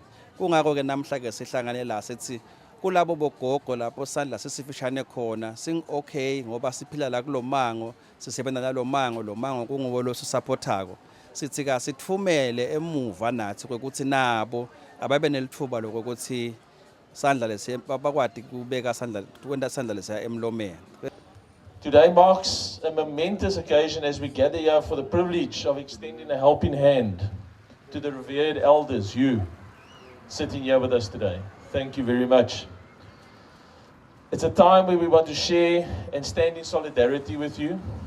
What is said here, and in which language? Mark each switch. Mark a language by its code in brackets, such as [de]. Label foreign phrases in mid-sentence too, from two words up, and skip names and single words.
[ss] Kungako ke namhla ke sihlangane la sithi kulabo bogogo lapho sandla sisifishane khona sing okay ngoba siphila la kulomango sisebenza nalomango lomango kunguwo lo supportako sithi ka sithumele emuva nathi ukuthi nabo ababe nelithuba lokuthi sandla lesi bakwadi kubeka sandla kwenda sandla lesi emlomeni. [en] Today marks a momentous occasion as we gather here for the privilege of extending a helping hand to the revered elders, you sitting here with us today. Thank you very much. It's a time where we want to share and stand in solidarity with you.